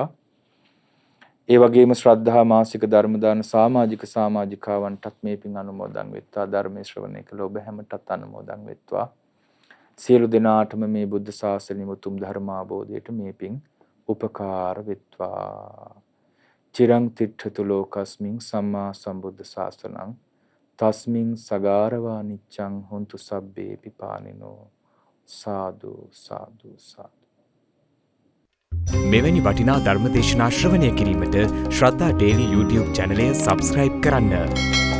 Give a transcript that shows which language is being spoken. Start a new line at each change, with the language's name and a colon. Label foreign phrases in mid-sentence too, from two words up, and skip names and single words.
Sinhala: ඒ වගේම ශ්‍රද්ධා මාසික ධර්ම දාන සමාජිකාවන්ටත් මේ පින් අනුමෝදන් වෙත්වා. ධර්මයේ ශ්‍රවණය කළ ඔබ හැමතත් අනුමෝදන් වෙත්වා. සියලු දෙනාටම මේ බුද්ධ ශාසනය උතුම් ධර්ම අවබෝධයට මේ පින් උපකාර වෙත්වා.
Pali: චිරං තිට්ඨතු ලෝකස්මින් සම්මා සම්බුද්ධ ශාසනං තස්මින් සගාරවා නිච්ඡං හොන්තු සබ්බේ පිපානිනෝ.
Sinhala: සාදු සාදු සාදු. මෙවැනි වටිනා ධර්මදේශනා ශ්‍රවණය කිරීමට ශ්‍රද්ධා ඩේලි YouTube චැනලය සබස්ක්‍රයිබ් කරන්න.